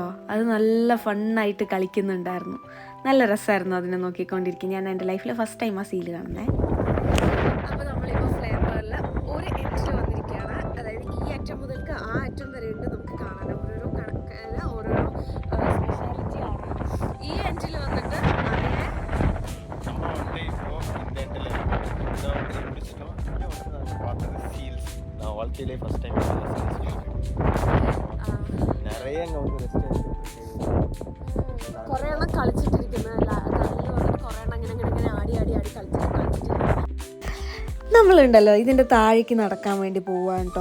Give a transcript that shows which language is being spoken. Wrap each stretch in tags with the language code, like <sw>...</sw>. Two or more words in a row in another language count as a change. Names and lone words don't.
<ml>അത് നല്ല ഫണ്ണായിട്ട് കളിക്കുന്നുണ്ടായിരുന്നു. നല്ല രസമായിരുന്നു അതിനെ നോക്കിക്കൊണ്ടിരിക്കും. ഞാൻ എൻ്റെ ലൈഫിൽ</ml> <en>first time</en> <ml>ആ സീൽ കാണുന്നത്. അപ്പോൾ നമ്മളിപ്പോൾ ഫ്ലേവറിൽ ഒരു എൻഡിൽ വന്നിരിക്കുകയാണ്. അതായത് ഈ അറ്റം മുതൽക്ക് ആ അറ്റം വരെ ഉണ്ട് നമുക്ക് കാണാൻ. ഓരോരോ കണക്കല്ല, ഓരോരോ സ്പെഷ്യാലിറ്റി ആണ്. ഈ എൻഡിൽ വന്നിട്ട്</ml> <ta>வாழ்க்கையிலே</ta> <en>first time</en> <ta>நிறைய அங்கே வந்து ரெஸ்ட்</ta> <ml>കുറേ എണ്ണം കളിച്ചിട്ടിരിക്കുന്നത്. കല്ലിൽ വന്നിട്ട് കുറേ എണ്ണം ഇങ്ങനെ ആടി കളിച്ചിട്ടിരിക്കുന്നത്. നമ്മളുണ്ടല്ലോ ഇതിൻ്റെ താഴേക്ക് നടക്കാൻ വേണ്ടി പോവാണ് കേട്ടോ.</ml>